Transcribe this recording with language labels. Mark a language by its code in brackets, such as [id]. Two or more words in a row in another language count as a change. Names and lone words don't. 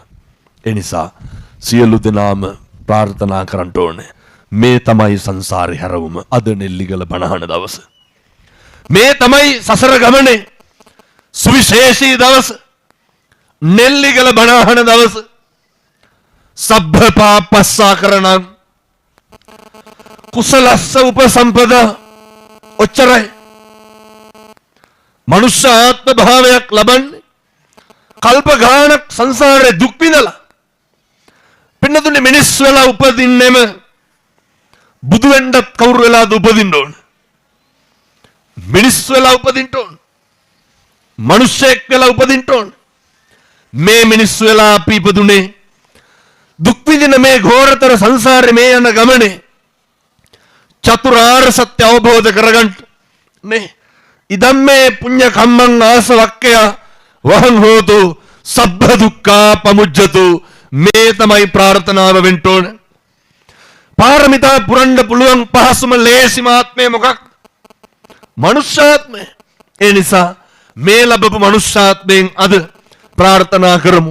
[si] ඒ නිසා සියලු දෙනාම ප්‍රාර්ථනා කරන්න ඕනේ. මේ තමයි සංසාරේ හැරවුම. අද නෙල්ලිගල බණ අහන දවස. මේ තමයි සසර ගමනේ සුවිශේෂී දවස. නෙල්ලිගල බණ අහන දවස. [pi] සබ්බ පාපස්සා කරණං කුසලස්ස උපසම්පදා. [si] ඔච්චරයි. මනුෂ්‍ය ආත්ම භාවයක් ලබන්නේ කල්ප ගානක් සංසාරේ දුක් විඳලා පින්නතුනේ මිනිස් වෙලා උපදින්නෙම බුදු වෙන්නත් කවුරු වෙලාද උපදින්න ඕන? මිනිස් වෙලා උපදින්න ඕන. මිනිස්සෙක් වෙලා උපදින්න ඕන. මේ මිනිස් වෙලා අපි ඉපදුනේ දුක් විඳින මේ ඝෝරතර සංසාරේ මේ යන ගමනේ චතුරාර්ය සත්‍ය අවබෝධ කරගන්න නේ. [pi] ඉදම්මේ පුඤ්ඤ කම්මං ආසවක්කය වහං හෝතු සබ්බ දුක්ඛා පමුජ්ජතු. [si] මේ තමයි ප්‍රාර්ථනාව වෙන්න ඕන. පාරමිතා පුරන්න පුළුවන් පහසුම ලේසිම ආත්මය මොකක්ද? මනුෂ්‍යාත්මය. ඒ නිසා මේ ලැබපු මනුෂ්‍යාත්මයෙන් අද ප්‍රාර්ථනා කරමු.